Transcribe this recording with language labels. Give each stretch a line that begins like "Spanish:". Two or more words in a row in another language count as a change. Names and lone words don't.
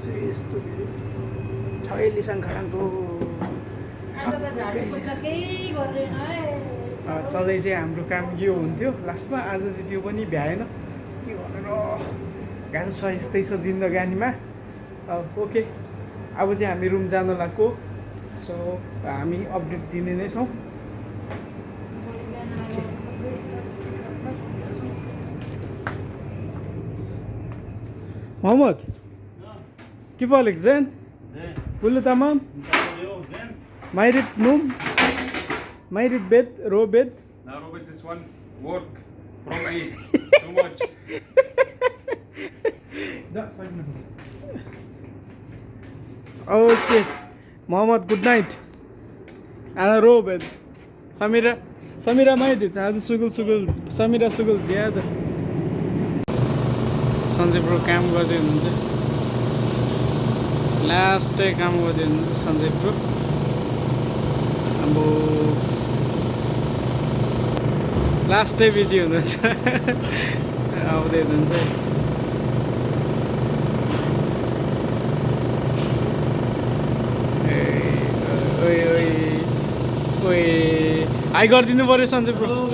Nepali: यस्तो धेरै छैलीसँग खडाङको सधैँ चाहिँ हाम्रो काम यो हुन्थ्यो लास्टमा। आज चाहिँ त्यो पनि भ्याएन के भनेर गाह्रो छ। यस्तै छ जिन्दगानीमा। ओके अब चाहिँ हामी रुम जान लाग्यो। सो हामी अपडेट दिने नै छौँ।
Arabic: मोहम्मद كيف حالك زين؟ زين كله تمام؟ اليوم زين؟ ما يريد نوم؟ ما يريد بيت رو بيت؟
English: لا Robert, this one work from Eid too much.
Arabic: لا صحيح. اوكي محمد
English: good night.
Arabic: انا روبد سميرة ما يريد هذا سجل سميرة سجل زيادة.
Nepali: सञ्जय ब्रो काम गर्दै हुनुहुन्छ लास्टै काम गर्दै हुनुहुन्छ सञ्जय ब्रो अब लास्टै बिजी हुनुहुन्छ आउँदै हुनुहुन्छ ओए हाई गरिदिनु पऱ्यो सञ्जय ब्रो